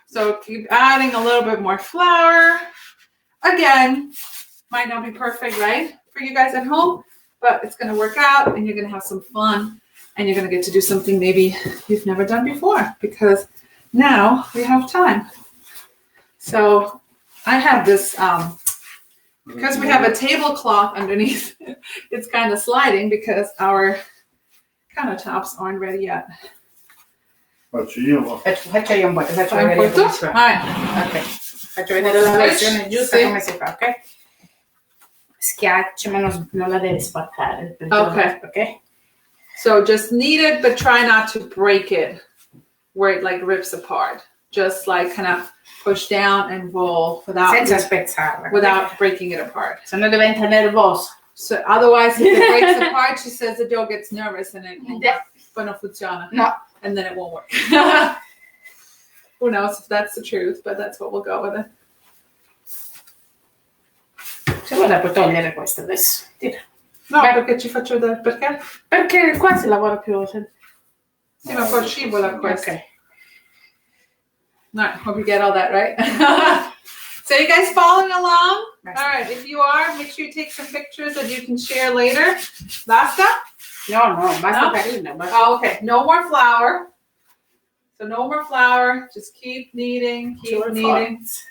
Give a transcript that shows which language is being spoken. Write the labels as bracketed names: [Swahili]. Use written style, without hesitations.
[English] So keep adding a little bit more flour. Again, might not be perfect, right, for you guys at home, but it's going to work out, and you're going to have some fun, and you're going to get to do something maybe you've never done before, because now we have time. So I have this, because we have a tablecloth underneath, it's kind of sliding because our countertops aren't ready yet. [Italian] Faccio io. Faccio io un po', ti faccio Fai un vedere po' tu? come si fa. [English] All right. [Italian] Ok, faccio vedere la versione giusta Sì. come si fa, ok? Schiaccia, ma non la devi spaccare. Ok. [English] So just knead it, but try not to break it where it like rips apart. Just like kind of push down and roll [Italian] Senza spezzarla. [English] without breaking it apart. [Italian] Se no diventa nervoso. [English] So otherwise, if it breaks apart, she says the dough gets nervous and it [Italian] poi non funziona. No. [English] And then it won't work. Who knows if that's the truth, but that's what we'll go with it. [Italian] Se vuoi la puoi togliere questa adesso. Tira. No, perché ci faccio vedere perché? Perché qua si lavora più. Sì, ma poi scivola questo. Ok. [English] All right, hope you get all that right. So you guys following along? All right, if you are, make sure you take some pictures that you can share later. [Italian] Basta? No, basta No? carina. Basta. [English] Oh, okay, no more flour. So no more flour, just keep kneading, keep kneading.